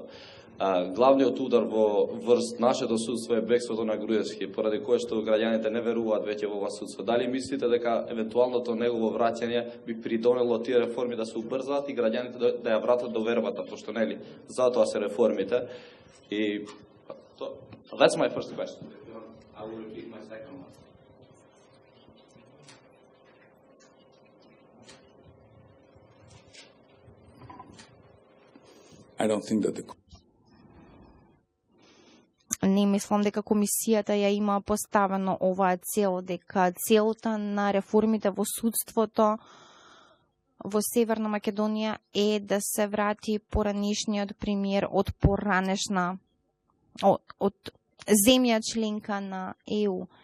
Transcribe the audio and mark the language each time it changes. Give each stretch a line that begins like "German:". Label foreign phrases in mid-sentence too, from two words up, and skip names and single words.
Macedonian: Главниот удар врз нашето судство е бегството на Груевски, поради кое што граѓаните не веруваат веќе во ова судство. Дали мислите дека евентуалното негово враќање би придонело тие реформи да се убрзаат и граѓаните да ја вратат довербата, пошто нели затоа се реформите?
English: И that's my first question. I will repeat my second one. I don't think that
Macedonian: Не мислам дека комисијата ја има поставено оваа цел, дека целта на реформите во судството во Северна Македонија е да се врати поранешниот премиер од поранешна од земја членка на ЕУ.